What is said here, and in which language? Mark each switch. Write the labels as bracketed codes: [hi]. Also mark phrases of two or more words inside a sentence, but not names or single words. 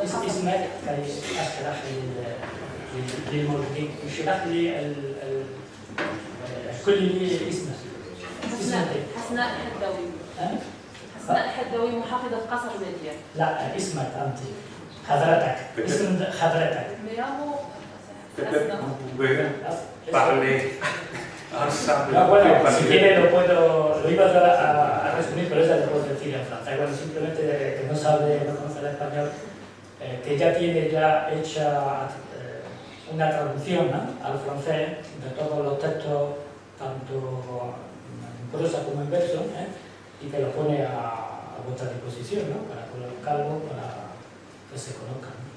[ar] اسمك كي أشرح للموجودين، اشرح لي كل لي اسمك. حسناء الحداوي. حسناء الحداوي محافظة قصر المدينة. لا، اسمك أنت، حضرتك، اسم حضرتك. ميرامو [es] bueno, si quiere lo iba a resumir, pero eso lo puedo decir en francés. Bueno, simplemente que no sabe, no conoce el español, que ya tiene ya hecha una traducción, ¿no?, al francés de todos los textos, tanto en prosa como en verso, y que lo pone a vuestra disposición, ¿no?, para colocarlo, para que se conozcan.